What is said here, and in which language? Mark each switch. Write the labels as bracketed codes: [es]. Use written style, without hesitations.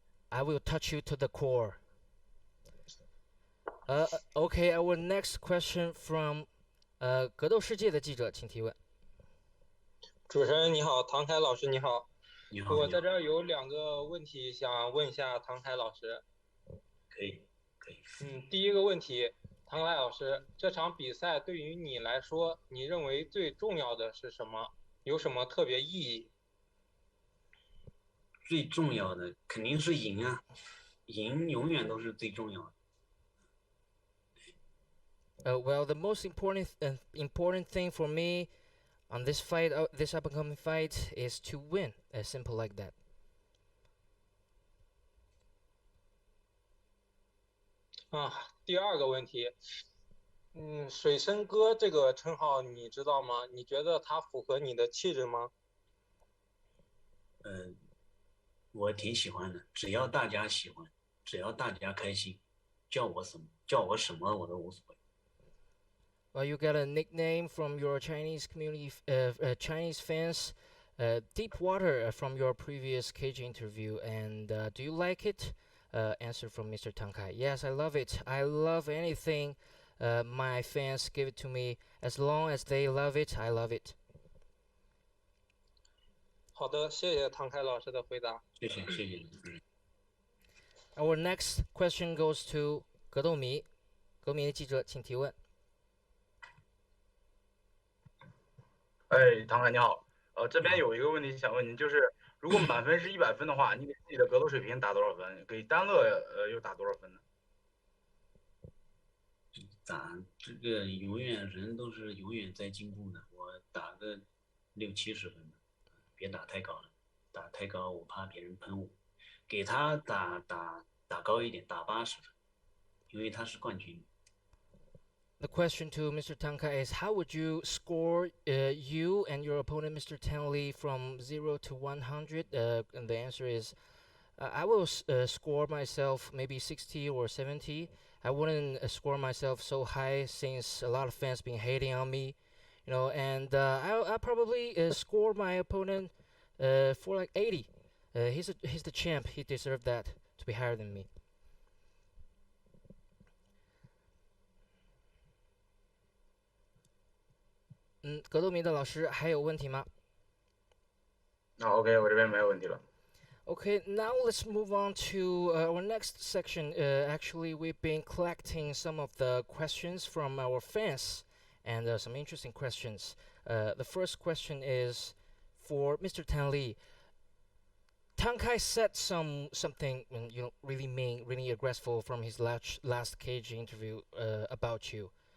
[en] I will touch you to the core. Okay, our next question from [zh] 格斗世界的记者，请提问。主持人你好，唐凯老师你好。你好。我在这儿有2个问题想问一下唐凯老师。可以。第一个问题，唐凯老师，这场比赛对于你来说，你认为最重要的是什么？有什么特别意义？最重要的肯定是赢啊，赢永远都是最重要的。 [en] Well, the most important thing for me on this fight, this upcoming fight, is to win. As simple like that. [zh] 第二个问题，水深哥这个称号你知道吗？你觉得他符合你的气质吗？我挺喜欢的，只要大家喜欢，只要大家开心，叫我什么我都无所谓。 [en] Well, you got a nickname from your Chinese community, Chinese fans, Deep Water from your previous cage interview, and do you like it? Answer from Mr. Tang Kai. Yes, I love it. I love anything my fans give it to me. As long as they love it, I love it. [zh] 好的，谢谢唐凯老师的回答。谢谢。 [en] Our next question goes to [zh] 格斗迷，格斗迷的记者，请提问。唐凯你好，这边有一个问题想问您，就是如果满分是100分的话，你给自己的格斗水平打多少分？给单乐又打多少分呢？打这个永远人都是永远在进步的，我打个60-70分的，别打太高了，打太高我怕别人喷我，给他打高一点，打80分，因为他是冠军。 [en] The question to Mr. Tang Kai is, how would you score you and your opponent, Mr. Thanh Le, from 0 to 100? And the answer is, I will score myself maybe 60 or 70. I wouldn't score myself so high since a lot of fans been hating on me, you know. And I'll probably score my opponent for like 80. He's the champ. He deserved that to be higher than me. [zh] 格斗迷的老师还有问题吗？OK， 我这边没有问题了。 [en] Okay, now let's move on to our next section. Actually, we've been collecting some of the questions from our fans, and some interesting questions. The first question is for Mr. Thanh Le. Tang Kai said something really mean, really aggressive from his last cage interview about you.